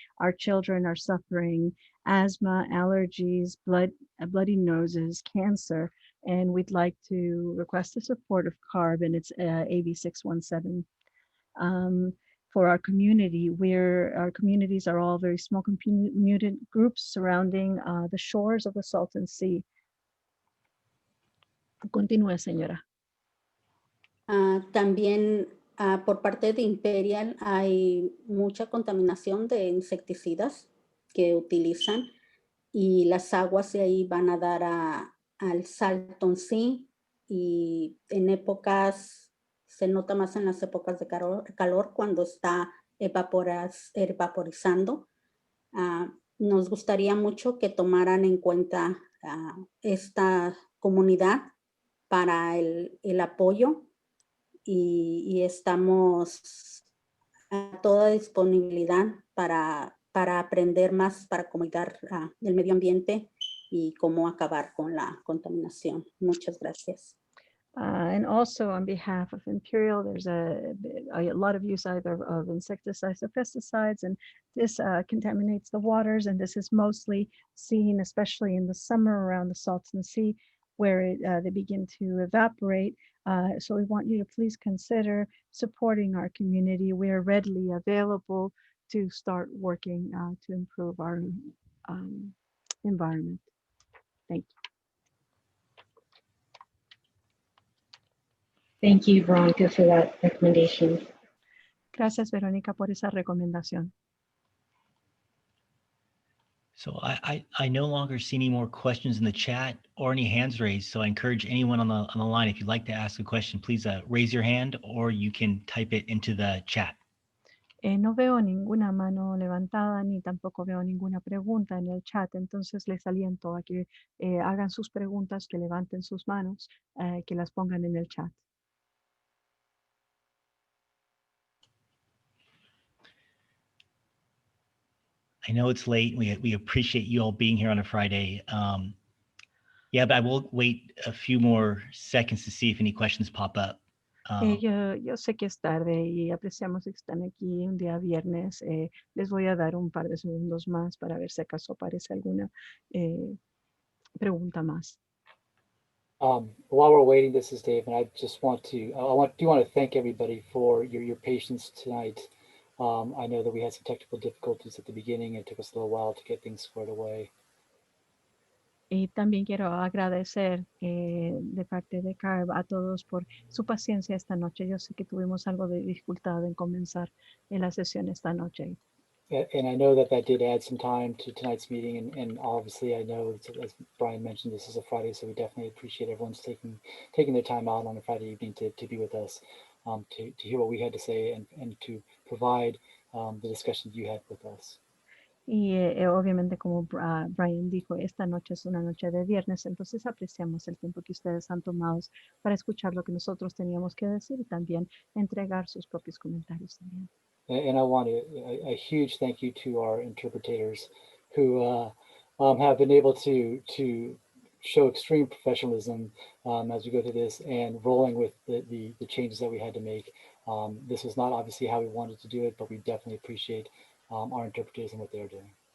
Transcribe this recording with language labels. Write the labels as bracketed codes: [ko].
[en] Our children are suffering asthma, allergies, bloody noses, cancer, and we'd like to request the support of CARB, and it's AB 617. For our community, our communities are all very small community groups surrounding the shores of the Salton Sea. [es] Continúe, señora. También por parte de Imperial hay mucha contaminación de insecticidas que utilizan y las aguas de ahí van a dar al Salton Sea, y en épocas, se nota más en las épocas de calor cuando está evaporizando. Nos gustaría mucho que tomaran en cuenta esta comunidad para el apoyo, y estamos a toda disponibilidad para aprender más, para cuidar el medio ambiente y cómo acabar con la contaminación. Muchas gracias. [en] And also on behalf of Imperial, there's a lot of use either of insecticides or pesticides, and this contaminates the waters, and this is mostly seen, especially in the summer around the Salton Sea, where they begin to evaporate. So we want you to please consider supporting our community. We are readily available to start working to improve our environment. Thank you. Thank you, Veronica, for that recommendation. [es] Gracias, Verónica, por esa recomendación. [en] So I no longer see any more questions in the chat or any hands raised. So I encourage anyone on the line, if you'd like to ask a question, please raise your hand, or you can type it into the chat. [es] No veo ninguna mano levantada, ni tampoco veo ninguna pregunta en el chat. Entonces les aliento a que hagan sus preguntas, que levanten sus manos, que las pongan en el chat. [en] I know it's late. We appreciate you all being here on a Friday. Yeah, but I will wait a few more seconds to see if any questions pop up. [es] Yo sé que es tarde y apreciamos que están aquí un día viernes. Les voy a dar un par de segundos más para ver si acaso aparece alguna pregunta más. [en] While we're waiting, this is Dave, and I just want to, do want to thank everybody for your patience tonight. I know that we had some technical difficulties at the beginning. It took us a little while to get things squared away. [es] Y también quiero agradecer de parte de Carb a todos por su paciencia esta noche. Yo sé que tuvimos algo de dificultad en comenzar la sesión esta noche. [en] And I know that did add some time to tonight's meeting, and obviously I know, as Brian mentioned, this is a Friday, so we definitely appreciate everyone's taking their time out on a Friday evening to be with us, to hear what we had to say and to provide the discussion you had with us. [es] Y obviamente, como Brian dijo, esta noche es una noche de viernes, entonces apreciamos el tiempo que ustedes han tomado para escuchar lo que nosotros teníamos que decir y también entregar sus propios comentarios también. [en] And I want a huge thank you to our interpreters who have been able to show extreme professionalism as we go through this and rolling with the changes that we had to make. This was not obviously how we wanted to do it, but we definitely appreciate our interpreters and what they're doing.